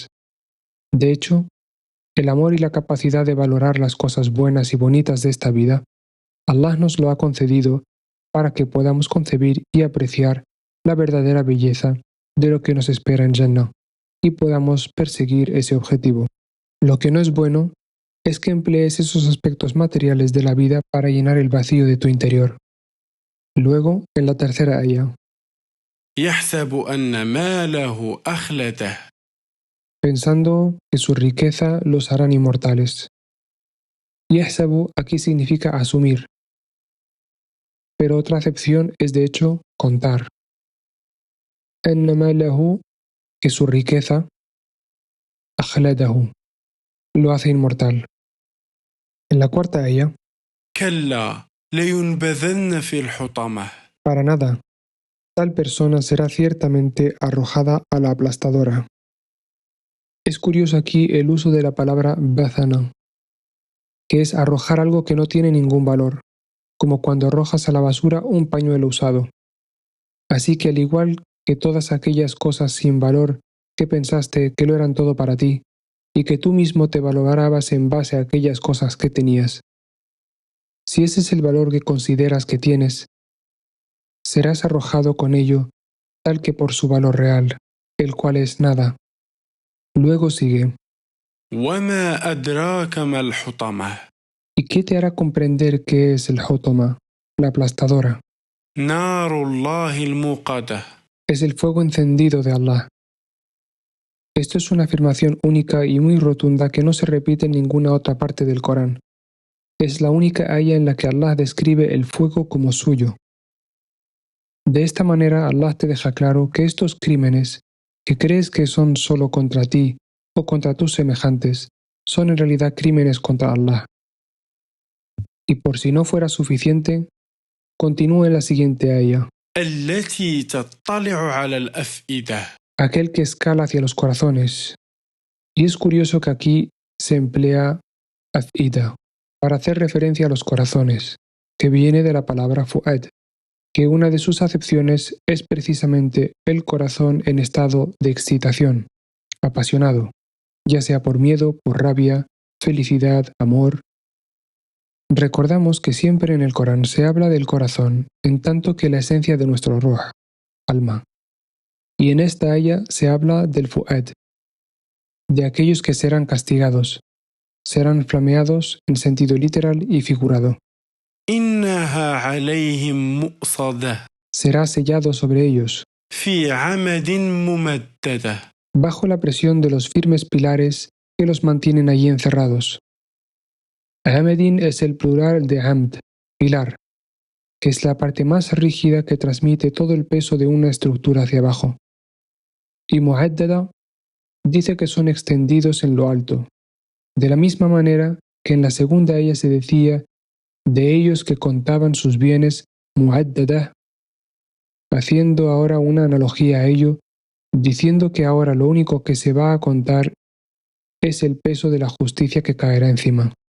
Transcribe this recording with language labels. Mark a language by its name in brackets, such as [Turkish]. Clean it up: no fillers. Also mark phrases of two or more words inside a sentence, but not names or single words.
[Spanish] De hecho, el amor y la capacidad de valorar las cosas buenas y bonitas de esta vida, Allah nos lo ha concedido para que podamos concebir y apreciar la verdadera belleza de lo que nos espera en Jannah y podamos perseguir ese objetivo. Lo que no es bueno es que emplees esos aspectos materiales de la vida para llenar el vacío de tu interior. Luego, en la tercera ayah, [Arabic] يحسب أن ماله أخلده. [Spanish] pensando que su riqueza los harán inmortales. Yahsabu aquí significa asumir, pero otra acepción es de hecho contar. [Arabic] أن ماله, [Spanish] que su riqueza, akhladahu, lo hace inmortal. En la cuarta ayah, [Arabic] كلا لينبذن في الحطمة. [Spanish] para nada, tal persona será ciertamente arrojada a la aplastadora. Es curioso aquí el uso de la palabra bathana, que es arrojar algo que no tiene ningún valor, como cuando arrojas a la basura un pañuelo usado. Así que al igual que todas aquellas cosas sin valor que pensaste que lo eran todo para ti, y que tú mismo te valorabas en base a aquellas cosas que tenías, si ese es el valor que consideras que tienes, serás arrojado con ello tal que por su valor real, el cual es nada. Luego sigue, [Arabic] وما أدراك ما الحطمة. [Spanish] ¿y qué te hará comprender qué es el hutama, la aplastadora? [Arabic] نار الله الموقدة. [Spanish] Es el fuego encendido de Allah. Esto es una afirmación única y muy rotunda que no se repite en ninguna otra parte del Corán. Es la única ayah en la que Allah describe el fuego como suyo. De esta manera Allah te deja claro que estos crímenes, que crees que son solo contra ti o contra tus semejantes, son en realidad crímenes contra Allah. Y por si no fuera suficiente, continúa en la siguiente ayah. [Arabic] التي تطلع على الأفئدة. [Spanish] Aquel que escala hacia los corazones. Y es curioso que aquí se emplea af'ida para hacer referencia a los corazones, que viene de la palabra fu'ad, que una de sus acepciones es precisamente el corazón en estado de excitación, apasionado, ya sea por miedo, por rabia, felicidad, amor. Recordamos que siempre en el Corán se habla del corazón, en tanto que la esencia de nuestro ruh, alma. Y en esta ayah se habla del fu'ad, de aquellos que serán castigados, serán flameados en sentido literal y figurado. [Arabic] إنها عليهم مؤصدة. [Spanish] Será sellado sobre ellos, [Arabic] في عمد ممددة. [Spanish] bajo la presión de los firmes pilares que los mantienen allí encerrados. Amadin es el plural de amd, pilar, que es la parte más rígida que transmite todo el peso de una estructura hacia abajo. Y mu'addada dice que son extendidos en lo alto, de la misma manera que en la segunda ella se decía de ellos que contaban sus bienes mu'addada, haciendo ahora una analogía a ello, diciendo que ahora lo único que se va a contar es el peso de la justicia que caerá encima.